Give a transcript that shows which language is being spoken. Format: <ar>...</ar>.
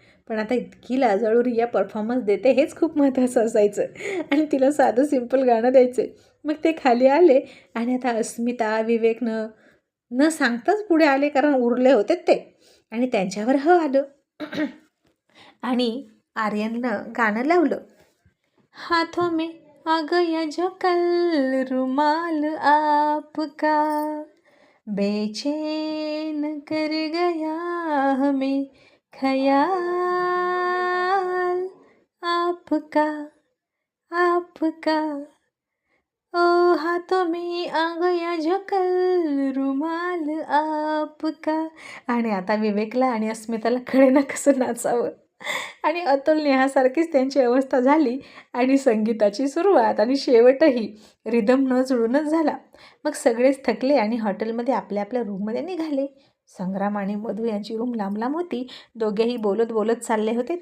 <mr>पण आता इतकी लाजाळू रिया परफॉर्मन्स देते हेच खूप महत्त्वाचं असायचं आणि तिला साधं सिंपल गाणं द्यायचं. मग ते खाली आले आणि आता अस्मिता विवेकनं न सांगताच पुढे आले, कारण उरले होते ते, आणि त्यांच्यावर आलं. आणि आर्यननं गाणं लावलं</mr> <hi>हाथों में आ गया जो कल रुमाल आपका</hi> <mr>बेचैन कर गया हमें ख्याल आपका ओ हाथों में आ गया जो कल रुमाल आपका. आणि आता विवेकला आणि अस्मिताला कळेना कसं नाचावं. आणि अतुल नेहासारखीच त्यांची अवस्था झाली. आणि संगीताची सुरुवात आणि शेवटही रिदम न जुळूनच झाला. मग सगळेच थकले आणि हॉटेलमध्ये आपल्या आपल्या रूममध्ये निघाले. संग्राम आणि मधू यांची रूम लांब लांब होती. दोघेही बोलत बोलत चालले होते.</mr>